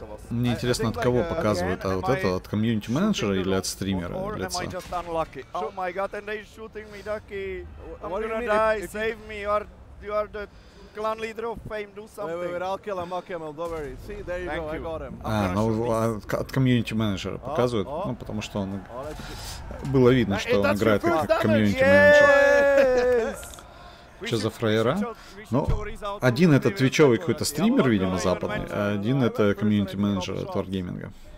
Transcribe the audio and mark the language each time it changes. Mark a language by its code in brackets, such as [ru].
[ru] Мне интересно, от кого показывают, от этого, от комьюнити-менеджера или от стримера лица? [en] Clan leader of fame, do something. Wait, I'll kill him, don't worry. See, there you go, I got him. [ru] Ну, от комьюнити-менеджера показывают, ну, потому что он... Было видно, что он играет как комьюнити-менеджер. Что за фраера? Ну, один это твичевый какой-то стример, видимо, западный, а один это комьюнити-менеджер от Wargaming.